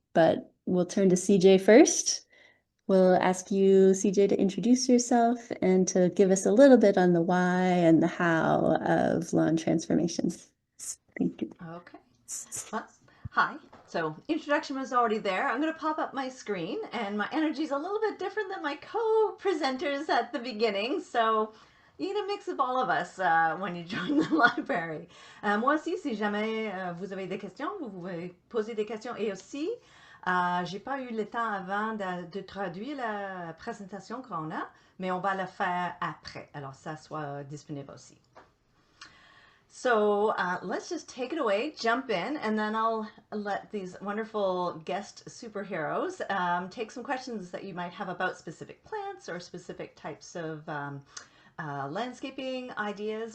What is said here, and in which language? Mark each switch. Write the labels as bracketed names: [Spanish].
[English] But we'll turn to CJ first. We'll ask you, CJ, to introduce yourself and to give us a little bit on the why and the how of lawn transformations. Thank you. Okay. Well, hi. So introduction was already there. I'm going to pop up my screen, and my energy is a little bit different than my co-presenters at the beginning. So you get a mix of all of us when you join the library. [French] Moi aussi, si jamais vous avez des questions, vous pouvez poser des questions. Et aussi, j'ai pas eu le temps avant de traduire la présentation qu'on a, mais on va le faire après. Alors ça soit disponible aussi. [English] So let's just take it away, jump in, and then I'll let these wonderful guest superheroes take some questions that you might have about specific plants or specific types of landscaping ideas.